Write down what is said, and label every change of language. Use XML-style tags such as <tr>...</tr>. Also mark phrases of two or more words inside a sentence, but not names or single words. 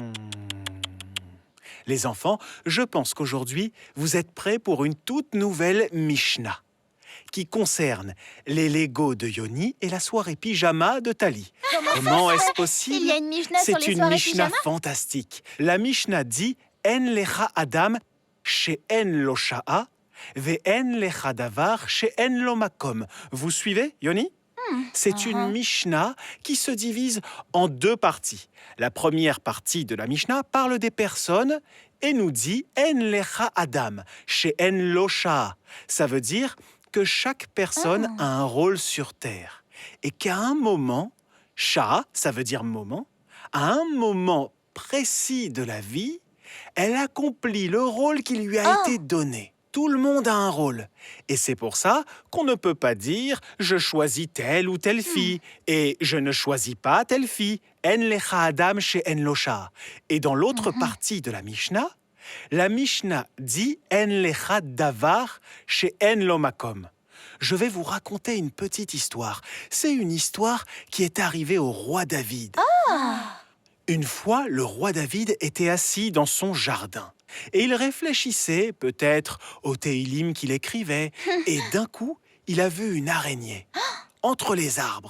<fr>Les enfants, je pense qu'aujourd'hui, vous êtes prêts pour une toute nouvelle Mishnah qui concerne les Legos de Yoni et la soirée pyjama de Tali. Comment est-ce possible? Il y a une Mishnah sur les C'est une soirées Mishnah pyjama? fantastique. La Mishnah dit «</fr> <he>אין לך אדם שאין לו שעה ואין לך דבר שאין לו מקום ».</he> <fr>Vous suivez, Yoni? C'est une Mishnah qui se divise en deux parties. La première partie de la Mishnah parle des personnes et nous dit «</fr> <he>אין לך אדם שאין לו שעה ».</he> <fr>Ça veut dire que chaque personne a un rôle sur Terre et qu'à un moment, Sha'a, ça veut dire moment, à un moment précis de la vie, elle accomplit le rôle qui lui a été donné. Tout le monde a un rôle. Et c'est pour ça qu'on ne peut pas dire « je choisis telle ou telle fille » et « je ne choisis pas telle fille ». «</fr> <he>אין לך אדם שאין לו שעה ».</he> <fr>Et dans l'autre partie de la Mishnah dit «</fr> <he>אין לך דבר שאין לו מקום ».</he> <fr>Je vais vous raconter une petite histoire. C'est une histoire qui est arrivée au roi David. Une fois, le roi David était assis dans son jardin. Et il réfléchissait peut-être au Téhilim qu'il écrivait. Et d'un coup, il a vu une araignée entre les arbres.</fr>